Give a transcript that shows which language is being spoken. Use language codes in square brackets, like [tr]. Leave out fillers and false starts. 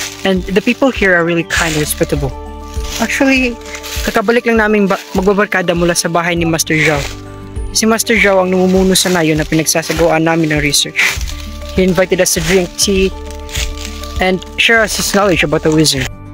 [en] And the people here are really kind and respectable. [tl] Actually, kakabalik lang namin magbabarkada mula sa bahay ni Master Zhao. Si Master Zhao ang namumuno sa Nayon na pinagsasagawaan namin ng research. [en] He invited us to drink tea and share us his knowledge about the wizard.